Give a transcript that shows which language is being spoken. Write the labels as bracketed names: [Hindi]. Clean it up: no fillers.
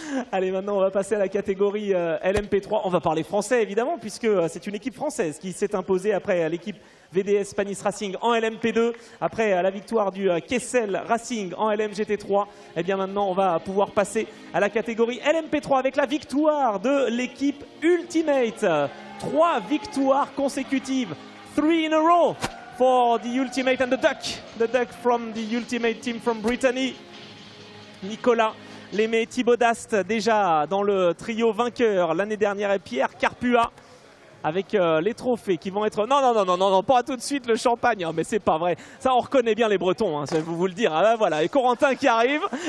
[French] Allez, maintenant, on va passer à la catégorie LMP3. On va parler français, évidemment, puisque c'est une équipe française qui s'est imposée après l'équipe VDS Spanish Racing en LMP2, après la victoire du Kessel Racing en LMGT3. Et bien maintenant, on va pouvoir passer à la catégorie LMP3 avec la victoire de l'équipe Ultimate. 3 victoires consécutives. [English] 3 in a row for the Ultimate and the duck from the Ultimate team from Brittany. [French] Nicolas Lémé, Thibaut Dast déjà dans le trio vainqueur l'année dernière et Pierre Carpua avec les trophées qui vont être... Non, pas tout de suite le champagne, mais c'est pas vrai. Ça, on reconnaît bien les Bretons, hein, je vais vous le dire. Ah, ben, voilà, et Corentin qui arrive.